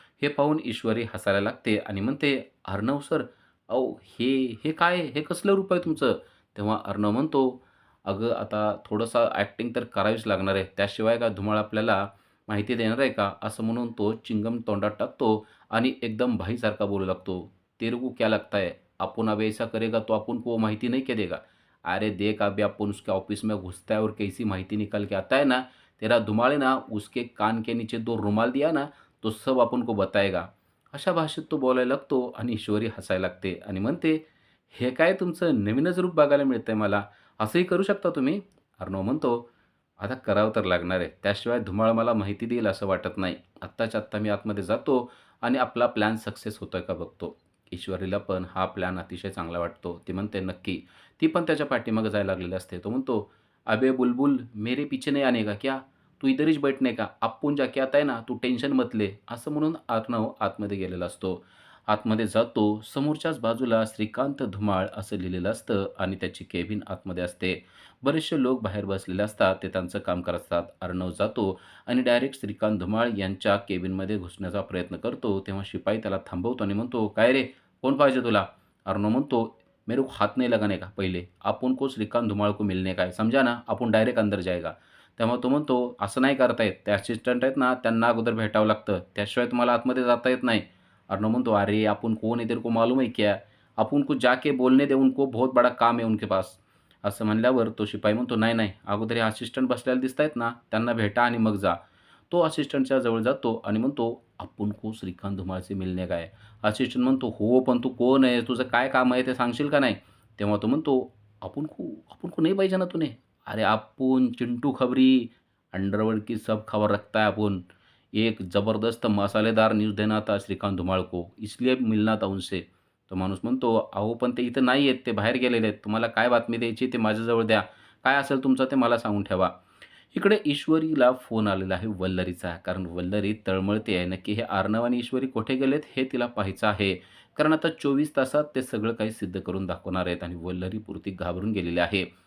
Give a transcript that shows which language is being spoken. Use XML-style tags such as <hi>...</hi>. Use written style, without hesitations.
<mr>हे पाहून ईश्वरी हसायला लागते आणि म्हणते, "अर्णव सर, अहो हे हे काय? हे कसलं रूप आहे तुमचं?" तेव्हा अर्णव म्हणतो, "अगं आता थोडंसं ॲक्टिंग तर करावीच लागणार आहे. त्याशिवाय का धुमाळ आपल्याला माहिती देणार आहे का?" असं म्हणून तो चिंगम तोंडात टाकतो आणि एकदम भाईसारखा बोलू लागतो.</mr> <hi>"तेरे को क्या लगता है? अपुन अब ऐसा करेगा तो अपुन को वो माहिती नहीं क्या देगा? अरे देख अभी अपन उसके ऑफिस में घुसता है और कैसी माहिती निकल के आता है ना, तेरा धुमाळ है ना उसके कान के नीचे 2 रुमाल दिया ना, तो सब अपन को बताएगा."</hi> <mr>अशा भाषेत तो बोलायला लागतो आणि ईश्वरी हसायला लागते आणि म्हणते, "हे काय तुमचं नवीनच रूप बघायला मिळतंय मला. असंही करू शकता तुम्ही?" अर्णव म्हणतो, "आता करावं तर लागणार आहे. त्याशिवाय धुमाळ मला माहिती देईल असं वाटत नाही. आत्ताच्या आत्ता मी आतमध्ये जातो आणि आपला प्लॅन सक्सेस होतोय का बघतो." ईश्वरीला पण हा प्लॅन अतिशय चांगला वाटतो. ती म्हणते, "नक्की." ती पण त्याच्या पाठीमागे जायला लागलेली असते. तो म्हणतो,</mr> <hi>"अबे बुलबुल, मेरे पीछे नहीं आने का क्या? तू इधर हिच बैठने का? अप्पून जाके आता है ना, तू टेन्शन मत ले."</hi> <mr>असं म्हणून अर्णव आतमध्ये गेलेला असतो. आतमध्ये जातो. समोरच्याच बाजूला श्रीकांत धुमाळ असं लिहिलेलं असतं आणि त्याची केबिन आतमध्ये असते. बरेचसे लोक बाहेर बसलेले असतात. ते त्यांचं काम करत असतात. अर्णव जातो आणि डायरेक्ट श्रीकांत धुमाळ यांच्या केबिनमध्ये घुसण्याचा प्रयत्न करतो. तेव्हा शिपाई त्याला थांबवतो आणि म्हणतो, "काय रे? कौन पाहिजे तुला?" अर्णव म्हणतो,</mr> <hi>"मेरे को हाथ नहीं लगाने का पहिले. अपन को श्रीकांत धुमाळ को मिलने का है. समझा ना? आपण डायरेक्ट अंदर जाएगा."</hi> <mr>तेव्हा तो म्हणतो, "असं नाही करता येत. ते असिस्टंट आहेत ना, त्यांना अगोदर भेटावं लागतं. त्याशिवाय तुम्हाला आतमध्ये जाता येत नाही." अर्णव म्हणतो,</mr> <hi>"अरे अपन कौन है तेरे को मालूम है क्या? अपन को जाके बोलने दे उनको, बहुत बड़ा काम है उनके पास."</hi> <mr>असं म्हणल्यावर तो शिपाई म्हणतो, "नाही, नाही. अगोदर हे असिस्टंट बसलेले दिसतायत ना, त्यांना भेटा आणि मग जा." तो असिस्टंटच्या जवळ जातो आणि म्हणतो,</mr> <hi>"अपन को श्रीकांत धुमाळ से मिलने का है."</hi> <mr>असिस्टंट म्हणतो, "हो, पण तू कोण आहे? तुझं काय काम आहे ते सांगशील का नाही?" तेव्हा तो म्हणतो,</mr> <hi>"अपन को नहीं पहचाना तूने? अरे आपण चिंटू खबरी, अंडरवर्ल्ड की सब खबर रखता है अपन. एक ज़बरदस्त मसालेदार न्यूज़ देना था श्रीकांत धुमाळ को, इसलिए मिलना था उनसे."</hi> <mr>तो माणूस म्हणतो, "अहो पण ते इथं नाही आहेत, ते बाहेर गेलेले आहेत. तुम्हाला काय बातमी द्यायची ते माझ्याजवळ द्या. काय असेल तुमचं ते मला सांगून ठेवा." इकडे ईश्वरीला फोन आलेला आहे वल्लरीचा. कारण वल्लरी तळमळते आहे. नक्की हे अर्णव आणि ईश्वरी कुठे गेलेत हे तिला पाहायचं आहे. कारण आता 24 तासात ते सगळं काही सिद्ध करून दाखवणार आहेत आणि वल्लरी पुरती घाबरून गेलेली आहे.</mr>